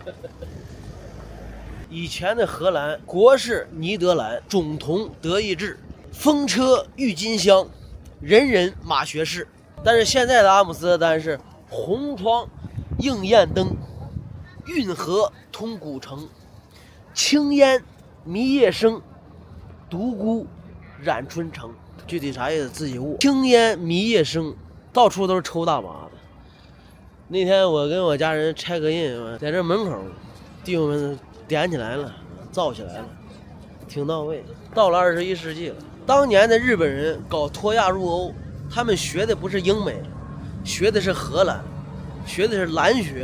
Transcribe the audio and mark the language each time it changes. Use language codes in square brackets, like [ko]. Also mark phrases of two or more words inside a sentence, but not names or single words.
[zh] 以前的荷蘭國是尼德蘭，總統德意志，風車鬱金香，人人馬學士。但是現在的阿姆斯特丹是紅窗映豔燈，運河通古城，青煙迷夜生，獨孤染春城。具體啥意思自己悟。青煙迷夜生，到處都是抽大麻的。那天我跟我家人拆個印，在這門口弟兄們點起來了，造起來了，挺到位。到了21世紀了，當年的日本人搞脫亞入歐，他們學的不是英美，學的是荷蘭，學的是蘭學。